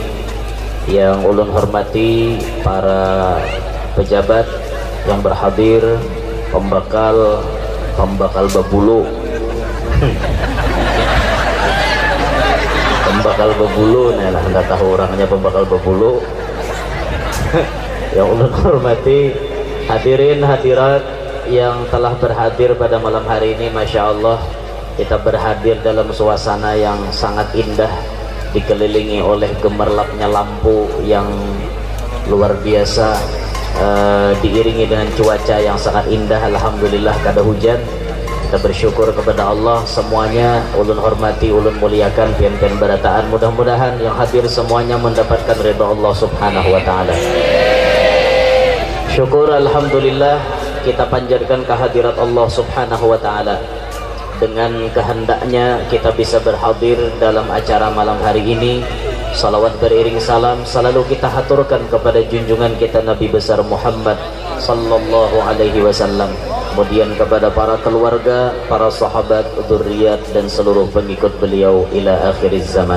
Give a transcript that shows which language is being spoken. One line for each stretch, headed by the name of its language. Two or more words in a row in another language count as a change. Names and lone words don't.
Indonesian: Yang ulun hormati para pejabat yang berhadir, pembakal bebulu pembakal bebulu, nah lah anda tahu orangnya pembakal bebulu. Yang ulun hormati hadirin hadirat yang telah berhadir pada malam hari ini,
Arabic: ما شاء الله
Indonesian: kita berhadir dalam suasana yang sangat indah, dikelilingi oleh gemerlapnya lampu yang luar biasa, diiringi dengan cuaca yang sangat indah. Alhamdulillah kada hujan. Kita bersyukur kepada Allah semuanya. Ulun hormati, ulun muliakan pian-pian berataan. Mudah-mudahan yang hadir semuanya mendapatkan ridha Allah
Arabic: سبحانه وتعالى.
Indonesian: Syukur alhamdulillah kita panjatkan kehadirat Allah
Arabic: سبحانه وتعالى.
Indonesian: Dengan kehendaknya kita bisa berhadir dalam acara malam hari ini. Salawat beriring salam selalu kita haturkan kepada junjungan kita Nabi besar Muhammad
Arabic: صلى الله عليه وسلم,
Indonesian: kemudian kepada para keluarga, para sahabat, dzurriyyat dan seluruh pengikut beliau
Arabic: إلى آخر الزمان.